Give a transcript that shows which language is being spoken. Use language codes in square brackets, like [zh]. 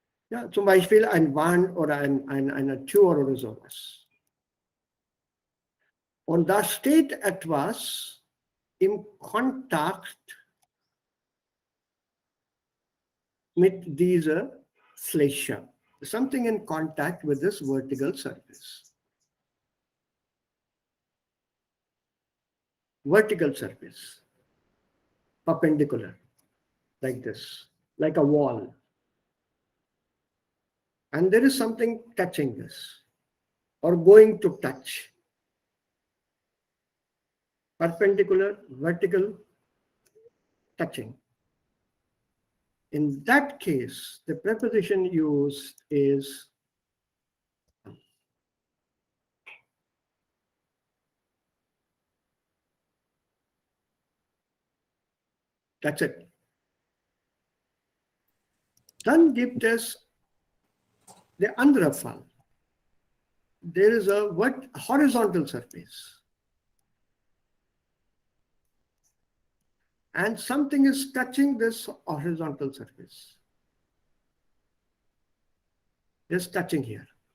[de] Ja, zum Beispiel ein Wand oder eine Tür oder sowas. Und da steht etwas im Kontakt mit dieser Fläche. [en] Something in contact with this vertical surface. Vertical surface. Perpendicular. Like this. Like a wall. And there is something touching this. Or going to touch. Perpendicular, vertical, touching. In that case, the preposition used is that's it. [de] Dann gibt es der andere Fall. [en] There is a horizontal surface. And something is touching this horizontal surface. Just touching here.